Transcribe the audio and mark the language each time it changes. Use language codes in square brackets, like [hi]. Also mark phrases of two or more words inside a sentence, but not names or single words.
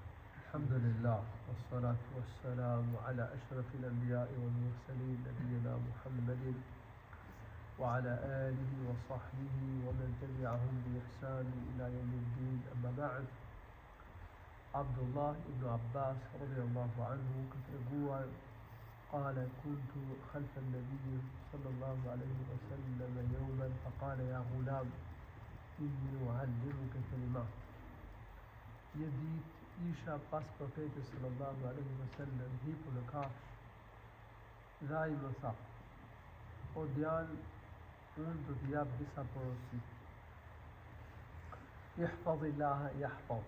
[ar] الحمد لله والصلاة والسلام على أشرف الأنبياء والمرسلين نبينا محمد وعلى آله وصحبه ومن تبعهم بإحسان إلى يوم الدين. أما بعد، عبد الله بن عباس رضي الله عنه كتبوا قال: كنت خلف النبي صلى الله عليه وسلم يوما فقال: يا غلام إني أعلمك كلمات. [sq] Një ditë isha pas profetit [ar] صلى الله عليه وسلم [sq] hipur në kafshë dhe ai më tha: o djalë, unë do t'i jap disa porosi. [ar] احفظ الله يحفظ.